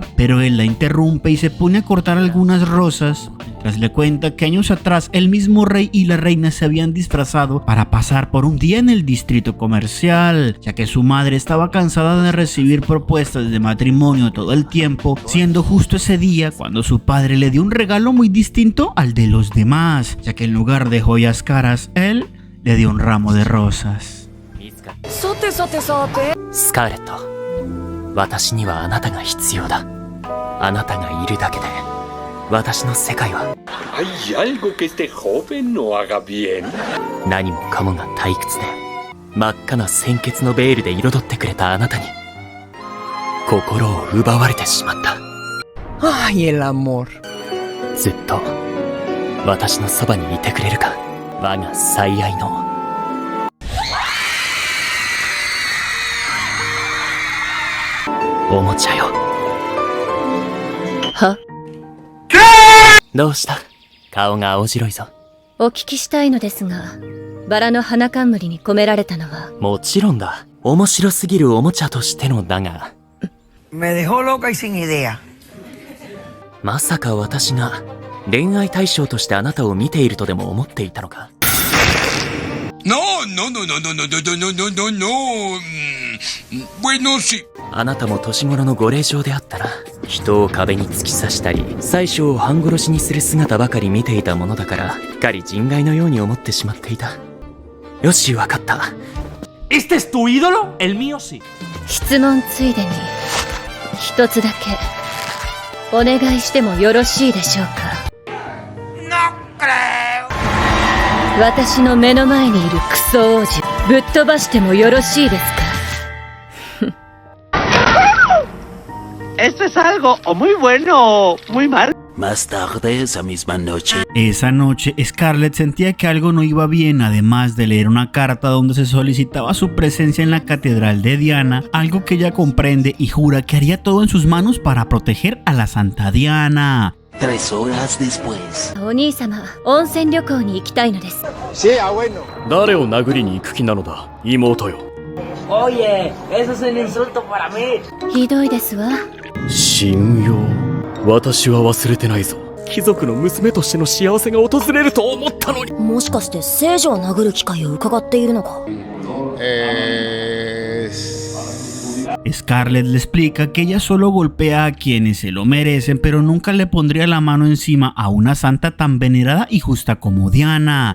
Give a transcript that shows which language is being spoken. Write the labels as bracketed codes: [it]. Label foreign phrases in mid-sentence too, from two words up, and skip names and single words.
[es] Pero él la interrumpe y se pone a cortar algunas rosas, mientras le cuenta que años atrás el mismo rey y la reina se habían disfrazado para pasar por un día en el distrito comercial, ya que su madre estaba cansada de recibir propuestas de matrimonio todo el tiempo, siendo justo ese día cuando su padre le dio un regalo muy distinto al de los demás, ya que en lugar de joyas caras, él le dio un ramo de rosas. [ja] スカーレット、私にはあなたが必要だ。あなたがいるだけで私の世界は [es] ¿Hay algo que este joven no haga bien? [ja] 何もかもが退屈で真っ赤な鮮血のベールで彩ってくれたあなたに心を奪われてしまった。 [es] Ay, el amor. [ja] ずっと私のそばにいてくれるか、我が最愛の。おもちゃよ。は？どうした？顔が青白いぞ。お聞きしたいのですが、バラの花冠に込められたのは？もちろんだ。面白すぎるおもちゃとしてのだが。 [es] Me dejó loca y sin idea. [ja] まさか私が恋愛対象としてあなたを見ているとでも思っていたのか？ [es] No. Bueno, sí. [ja] あなたも年頃のご令嬢であったら、人を壁に突き刺したり妻子を半殺しにする姿ばかり見ていたものだから、狩り人外のように思ってしまっていた。よし、わかった。 [es] ¿Este es tu ídolo? El mío sí. [ja] 質問ついでに一つだけお願いしてもよろしいでしょうか？ [es] No creo. [ja] 私の目の前にいるクソ王子ぶっ飛ばしてもよろしいですか？ [es] Esto es algo o muy bueno o muy malo. Más tarde esa misma noche. Esa noche, Scarlett sentía que algo no iba bien, además de leer una carta donde se solicitaba su presencia en la catedral de Diana, algo que ella comprende y jura que haría todo en sus manos para proteger a la Santa Diana. 3 horas después. [ja] お兄様、温泉旅行に行きたいのです。 [es] Sí, bueno. [ja] 誰を殴りに行く気なのだ、妹よ。 [es] Oye, eso es un insulto para mí. [ja] ひどいですわ。信用。私は忘れてないぞ。貴族の娘としての幸せが訪れると思ったのに。もしかして聖女を殴る機会を伺っているのか？ [es] Scarlett le explica que ella solo golpea a quienes se lo merecen, pero nunca le pondría la mano encima a una santa tan venerada y justa como Diana.